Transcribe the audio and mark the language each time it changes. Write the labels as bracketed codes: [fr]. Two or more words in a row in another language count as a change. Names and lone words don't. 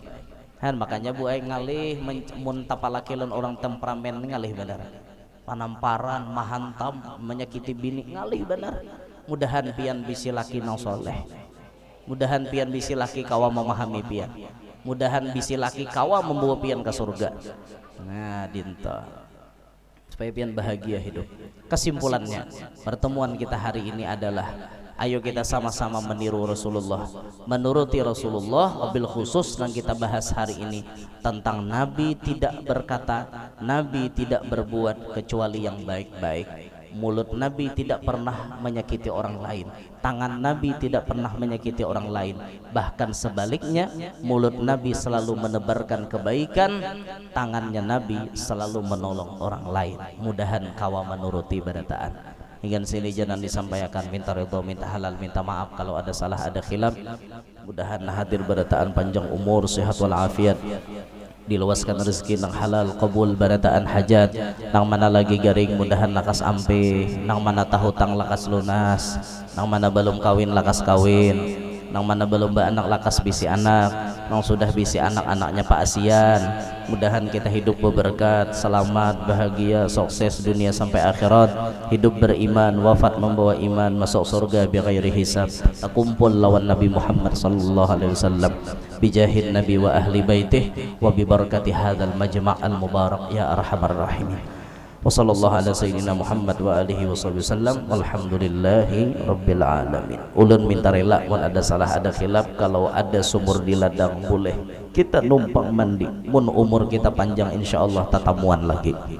[bjn] Makanya bu ngalih mun tapalaki lawan orang temperamen ngalih benar, panamparan, mahantam, menyakiti bini ngalih benar. Mudahan pian bisi laki nang soleh, mudahan pian bisi laki kawa memahami pian, mudahan bisi laki kawa membawa pian ke surga. Nah dinta supaya pian bahagia hidup. [id] Kesimpulannya pertemuan kita hari ini adalah ayo kita sama-sama meniru Rasulullah, menuruti Rasulullah. [ar] وبالخصوص [id] yang kita bahas hari ini tentang Nabi tidak berkata, Nabi tidak berbuat kecuali yang baik-baik. Mulut Nabi tidak pernah menyakiti orang lain, tangan Nabi tidak pernah menyakiti orang lain, bahkan sebaliknya mulut Nabi selalu menebarkan kebaikan, tangannya Nabi selalu menolong orang lain. [bjn] Mudahan kawa menuruti barataan. Hingga sini jangan disampaikan, minta ridho, minta halal, minta maaf kalau ada salah, ada khilaf. Mudahan hadir barataan panjang umur, sehat walafiat, diluaskan rezeki nang halal, qabul barataan hajat, nang mana lagi garing mudahan lakas ampe, nang mana tahutang lakas lunas, nang mana belum kawin lakas kawin, nang mana belum beranak lakas bisi anak, nang sudah bisi anak-anaknya Pak Asian. Mudahan kita hidup berberkat, selamat, bahagia, sukses dunia sampai akhirat, hidup beriman, wafat membawa iman, masuk surga [ar] بغير حساب, [bjn] kumpul lawan Nabi Muhammad [ar] صلى الله عليه وسلم, بجاه النبي وأهل بيته وببركة هذا المجمع المبارك يا أرحم الراحمين. وصلى الله على سيدنا محمد وآله وسلم والحمد لله رب العالمين. [bjn] Ulun minta rela wan ada salah, ada khilaf, kalau ada sumur di ladang boleh kita numpang mandi, mun umur kita panjang insyaallah tatamuan lagi.